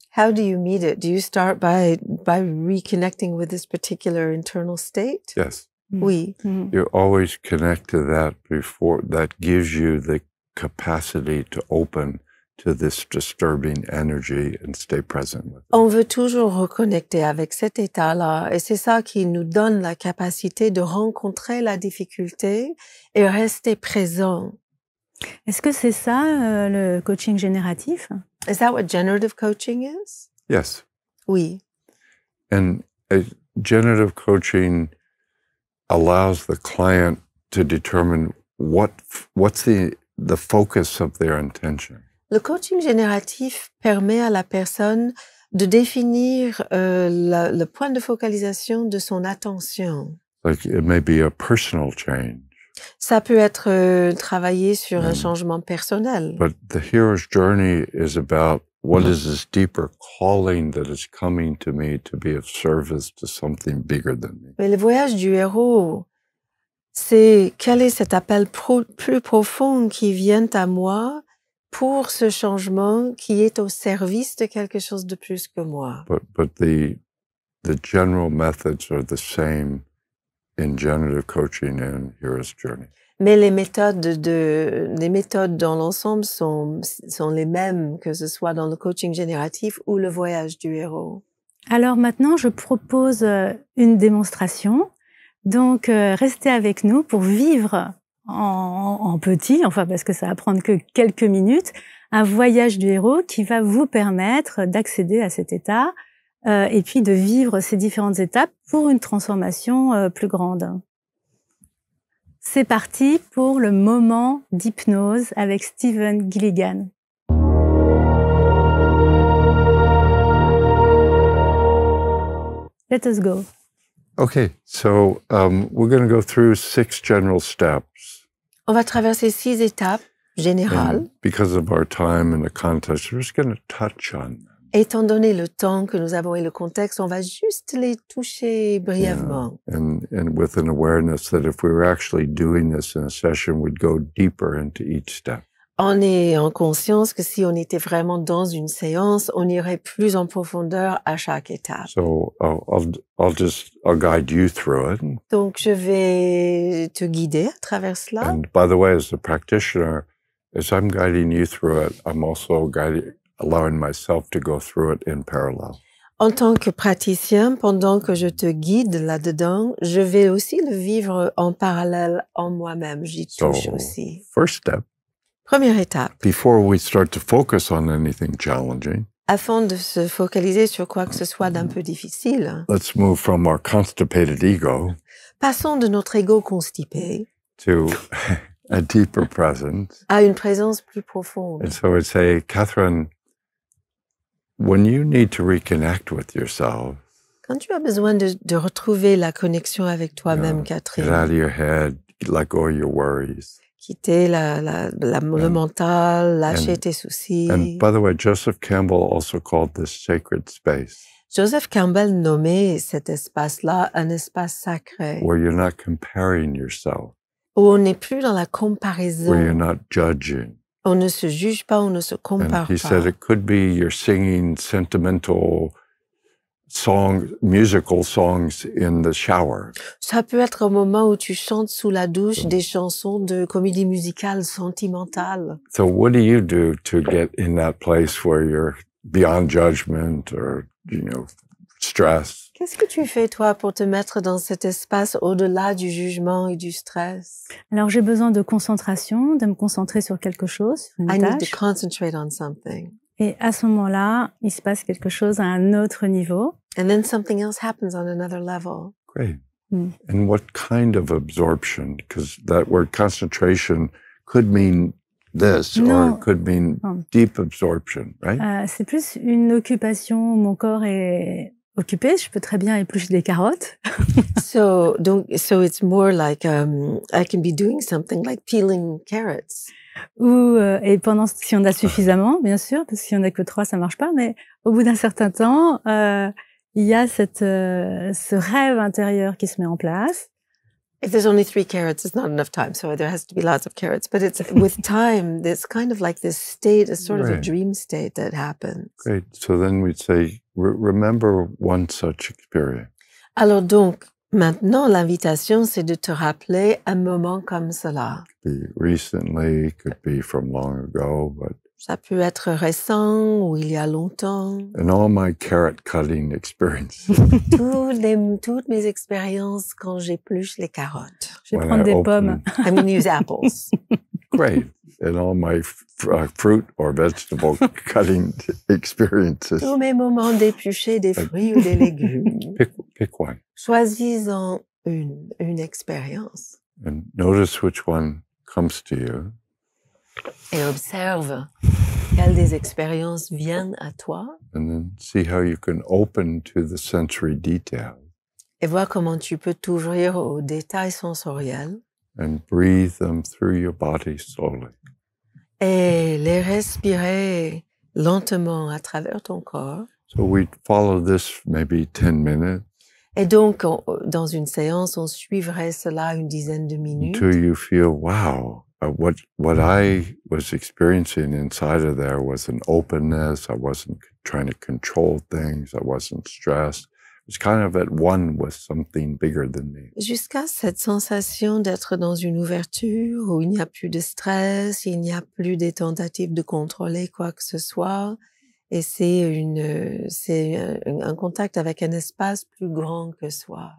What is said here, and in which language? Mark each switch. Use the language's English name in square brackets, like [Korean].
[English] How do you meet it? Do you start by reconnecting with this particular internal state? Yes. [French] Oui. [English] You always connect to that before, that gives you the capacity to open to this disturbing energy and stay present with it. [French] On veut toujours reconnecter avec cet état-là et c'est ça qui nous donne la capacité de rencontrer la difficulté et rester présent. Est-ce que c'est ça le coaching génératif? [English] Is that what generative coaching is? Yes. [French] Oui. [English] And generative coaching allows the client to determine what's the focus of their intention. [French] Le coaching génératif permet à la personne de définir le point de focalisation de son attention. [English] Like it may be a personal change. [French] Ça peut être travailler sur un changement personnel. [English] But the hero's journey is about what is this deeper calling that is coming to me to be of service to something bigger than me. [French] Mais le voyage du héros, c'est quel est cet appel plus profond qui vient à moi pour ce changement qui est au service de quelque chose de plus que moi. [English] But the general methods are the same in generative coaching and hero's journey. [French] Mais les méthodes dans l'ensemble sont les mêmes, que ce soit dans le coaching génératif ou le voyage du héros. Alors maintenant, je propose une démonstration. Donc, restez avec nous pour vivre en petit, enfin parce que ça va prendre que quelques minutes, un voyage du héros qui va vous permettre d'accéder à cet état et puis de vivre ces différentes étapes pour une transformation plus grande. C'est parti pour le moment d'hypnose avec Stephen Gilligan. [English] Let us go. Okay, so we're going to go through 6 general steps. [French] On va traverser 6 étapes générales. [English] And because of our time and the context, we're just going to touch on them. [French] Étant donné le temps que nous avons et le contexte, on va juste les toucher brièvement. [English] Yeah. And with an awareness that if we were actually doing this in a session, we'd go deeper into each step. [French] On est en conscience que si on était vraiment dans une séance, on irait plus en profondeur à chaque étape. [English] So I'll guide you through it. [French] Donc je vais te guider à travers cela. [English] And by the way, as a practitioner, as I'm guiding you through it, I'm also allowing myself to go through it in parallel. [French] En tant que praticien, pendant que je te guide là-dedans, je vais aussi le vivre en parallèle en moi-même. J'y touche aussi. [English] First step. [French] Première étape. [English] Before we start to focus on anything challenging, [French] afin de se focaliser sur quoi que ce soit d'un peu difficile, [English] let's move from our constipated ego [French] passons de notre ego constipé [English] to a deeper presence. [French] À une présence plus profonde. [English] And so I'd say, Catherine, when you need to reconnect with yourself, [French] quand tu as besoin de retrouver la connexion avec toi-même, Catherine, [English] get out of your head, let go of your worries. [French] Quitter le mental, lâcher tes soucis. [English] And by the way, Joseph Campbell also called this sacred space. [French] Joseph Campbell nommait cet espace-là un espace sacré. [English] Where you're not comparing yourself. [French] Où on n'est plus dans la comparaison. [English] Where you're not judging. [French] On ne se juge pas, on ne se compare pas. [English] And he said it could be you're singing sentimental musical songs in the shower. [French] Ça peut être un moment où tu chantes sous la douche des chansons de comédie musicale sentimentale. [English] So what do you do to get in that place where you're beyond judgment or, stress? [French] Qu'est-ce que tu fais, toi, pour te mettre dans cet espace au-delà du jugement et du stress? Alors, j'ai besoin de concentration, de me concentrer sur quelque chose, sur une [English] I need [French] tâche. [English] to concentrate on something. [French] Et à ce moment-là, il se passe quelque chose à un autre niveau. [English] And then something else happens on another level. Great. Mm. And what kind of absorption? Because that word concentration could mean this or No. it could mean Oh. deep absorption, right? [French] C'est plus une occupation où mon corps est occupé. Je peux très bien éplucher des carottes. [English] So it's more like I can be doing something like peeling carrots. [French] Et si on a suffisamment, bien sûr, parce qu'il y en a que 3, ça marche pas. Mais au bout d'un certain temps, il y a ce rêve intérieur qui se met en place. [English] If there's only 3 carrots, it's not enough time. So there has to be lots of carrots. But it's with time, there's kind of like this state, a sort of a Right. dream state that happens. Great. So then we'd say, remember one such experience. [French] Alors donc, maintenant, l'invitation, c'est de te rappeler un moment comme cela. [English] Could be recently, could be from long ago, but [French] Ça peut être récent ou il y a longtemps. [English] in all my carrot cutting experiences, [French] Toutes mes expériences quand j'épluche les carottes. Je vais [English] when [French] prendre [English] I [French] des pommes. [English] I mean, use apples. great. In all my fruit or vegetable cutting experiences, [French] Tous mes moments d'éplucher des fruits ou des légumes. [English] pick one [French] Choisis-en une expérience [English] and notice which one comes to you. [French] et observe quelles des expériences viennent à toi [English] And then see how you can open to the sensory detail [French] et vois comment tu peux t'ouvrir aux détails sensoriels [English] and breathe them through your body slowly. [French] et les respirer lentement à travers ton corps. [English] So we follow this maybe 10 minutes [French] Et donc, dans une séance, on suivrait cela une dizaine de minutes [English] until you feel, wow, what I was experiencing inside of there was an openness. I wasn't trying to control things. I wasn't stressed. It was kind of at one with something bigger than me. [French] jusqu'à cette sensation d'être dans une ouverture où il n'y a plus de stress, il n'y a plus des tentatives de contrôler quoi que ce soit. Et c'est un contact avec un espace plus grand que soi.